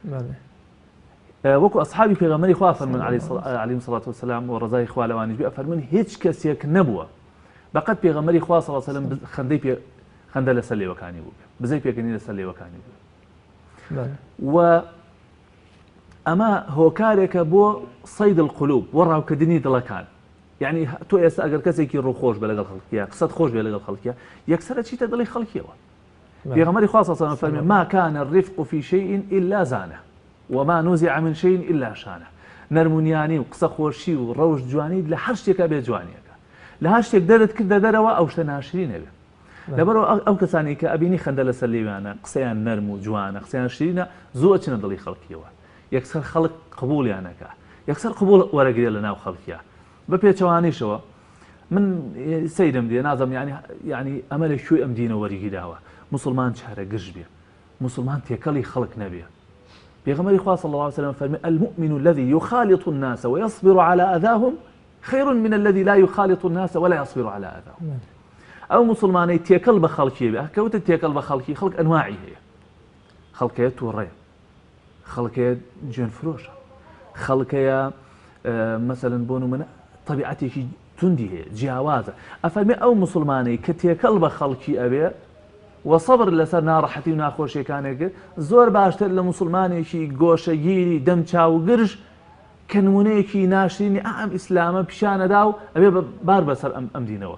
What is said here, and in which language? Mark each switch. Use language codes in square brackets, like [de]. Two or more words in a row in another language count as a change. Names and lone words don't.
[ckb] وەکو ئەصحابی پێغەمبەری خوا فەرمون [ar] عەلەیهیم سەڵات وسەلام [ckb] و ڕەزای خوا لەوانیش بێ فەرمون هیچ کەسێک نەبووە بەقەت پێغەمبەری خوا [ar] صلی الله علیه و سەلەم [ckb] خەندە لەسەر لێوەکانی بوو بزەی پێکەنی لەسەر لێوەکانی بوو و ئەمە هۆکارێکە بۆ [ar] سەید القلوب [ckb] بۆ ڕاوکردنی دڵەکان. یعنی تۆ ئێستا ئەگەر کەسێکی ڕووخۆش بە لەگەڵ خەڵکیە قسەت خۆش بێ لەگەڵ خەڵکیە یەکسەرە چیتە دڵی خەڵکیەوە. پێغەمبەری خوا [ar] صلی الله علیه و سلم [ckb] فەرمێ [ar] ما كان الرفق في شيء إلا زانه وما نزع من شيء إلا شانه. [ckb] نەرمونیانی و قسە خۆشی و ڕەوش جوانی لە هەر شتێکە بێ جوانیەکە لە هەر شتێک دەرت کردە دەرەوە ئەو شتە ناشرینە بێ. لەبەرەوە ئەو کەسانی کە ئەبینی خەندە لەسەر لێوانە قسەیان نەرم و جوانە قسەیان شیرینە زوو ئەچنە دڵی خەڵکیەوە یەکسەر خەڵک قبوڵیانەکە یەکسەر قبوڵ وەرەگرێ لە ناو خەڵکیە بە پێچەوانیشەوە من سەیرم دێ نازم یعنی ئەمە لە کوێ ئەم دینە وەریگیراوە مسلمان چارە گشت بێ مسلمان تێکەڵی خەڵک نەبێ. پێغەمبەری خوا [ar] صلی الله علیه و سلم [ckb] فەرمی [ar] المؤمن الذي يخالط الناس ويصبر على أذاهم خير من الذي لا يخالط الناس ولا يصبر على أذاهم. [ckb] ئەو مسلمانەی تێکەڵ بە خەڵکی بێ کەوتە تێکەڵ بە خەڵکی خەڵک ئەنواعی هەیە خەڵکەیە تووڕێ خەڵکەیە گوێنفرۆشە خەڵکەیە مەسەلەن بۆ نمونە تەبیعەتێکی توندی هەیە جیاوازە. ئەفەرمێ ئەو مسلمانەی کە تێکەڵ بە خەڵکی ئەبێ و سەبر لەسەر ناڕەحەتی و ناخۆشیەکانێک زۆر باشتر لە مسلمانێکی گۆشەگیری دەم چاو گرژ کە نمونەیەکی ناشرینی ئەم ئیسلامە پیشانەدا و ئەبێ بار بەسەر ئەم دینەوە.